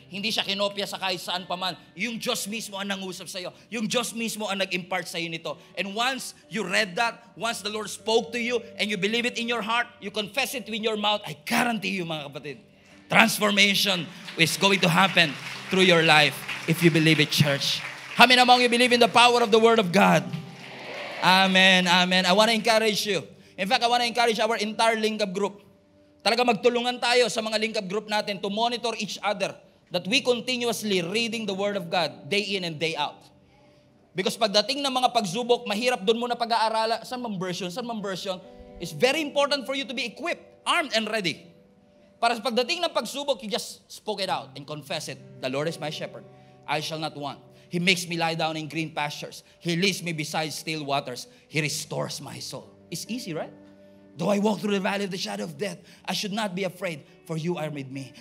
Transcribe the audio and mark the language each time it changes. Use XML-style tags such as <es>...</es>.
<tl>Hindi siya kinopya sa kahit saan pa man. Yung Diyos mismo ang nangusap sa iyo. Yung Diyos mismo ang nag-impart sa iyo nito.</tl> <en>And once you read that, once the Lord spoke to you, and you believe it in your heart, you confess it with your mouth, I guarantee you</en> <tl>mga kapatid,</tl> <en>transformation is going to happen through your life if you believe it, church. How many among you believe in the power of the Word of God? Amen, amen. I want to encourage you. In fact, I want to encourage our entire link up group.</en> <tl>Talaga magtulungan tayo sa mga link up group natin</tl> <en>to monitor each other that we continuously reading the Word of God day in and day out.</en> <tl>Because pagdating ng mga pagsubok, mahirap doon muna pag-aarala. Saan mang version?</tl> <en>It's very important for you to be equipped, armed and ready.</en> <tl>Para sa pagdating ng pagsubok,</tl> <en>you just spoke it out and confess it. The Lord is my shepherd. I shall not want. He makes me lie down in green pastures. He leads me beside still waters. He restores my soul. It's easy, right? Though I walk through the valley of the shadow of death, I should not be afraid, for you are with me.</en>